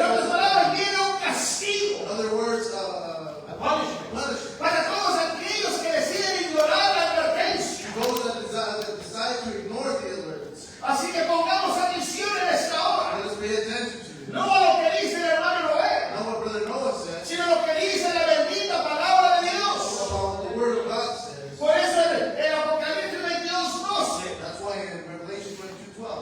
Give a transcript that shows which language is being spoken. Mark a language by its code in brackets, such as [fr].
[es] En otras palabras, viene un castigo. [en] In other words, punishment. [es] Para todos aquellos que deciden ignorar la advertencia. [en] Those that decide to ignore the alerts. [es] Así que pongamos atención en esta hora. [en] Let us pay attention to it. [es] No a lo que dice el hermano Noé, [en] Not what Brother Noah said, [es] sino lo que dice la bendita palabra de Dios. [en] but about what the Word of God says. [es] Por eso en Apocalipsis 22:12, [en] That's why in Revelation 22:12,